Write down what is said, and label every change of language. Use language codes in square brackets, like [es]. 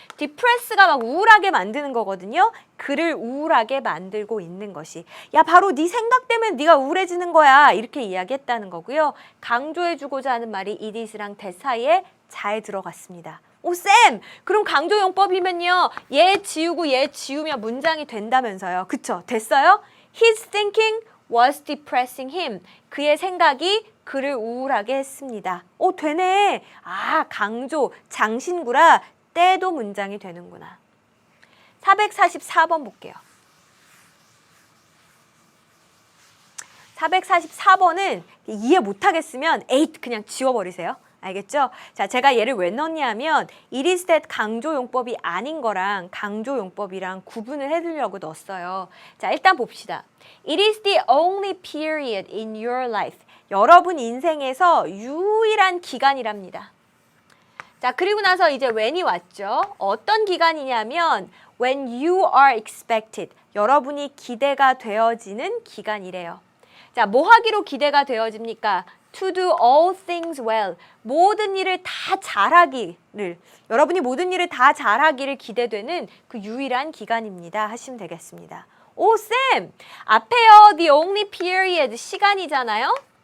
[ko] depress가 막 우울하게 만드는 거거든요. 그를 우울하게 만들고 있는 것이. 야, 바로 네 생각 때문에 네가 우울해지는 거야. 이렇게 이야기했다는 거고요. 강조해주고자 하는 말이 it is랑 that 사이에 잘 들어갔습니다. 오, 쌤! 그럼 강조용법이면요. 얘 지우고 얘 지우면 문장이 된다면서요. 그쵸? 됐어요? [en] His thinking was depressing him. [ko] 그의 생각이 그를 우울하게 했습니다. 오, 되네. 아, 강조, 장신구라 때도 문장이 되는구나. 444번 볼게요. 444번은 이해 못하겠으면 에잇 그냥 지워버리세요. 알겠죠? 자, 제가 얘를 왜 넣냐면 it is that 강조용법이 아닌 거랑 강조용법이랑 구분을 해두려고 넣었어요. 자, 일단 봅시다. [en] It is the only period in your life. [ko] 여러분 인생에서 유일한 기간이랍니다. 자, 그리고 나서 이제 when이 왔죠. 어떤 기간이냐면 [en] when you are expected. [ko] 여러분이 기대가 되어지는 기간이래요. 자, 뭐 하기로 기대가 되어집니까? [en] To do all things well. [ko] 모든 일을 다 잘하기를, 여러분이 모든 일을 다 잘하기를 기대되는 그 유일한 기간입니다. 하시면 되겠습니다. 오, 쌤! 앞에요. [en] The only period. [ko] 시간이잖아요.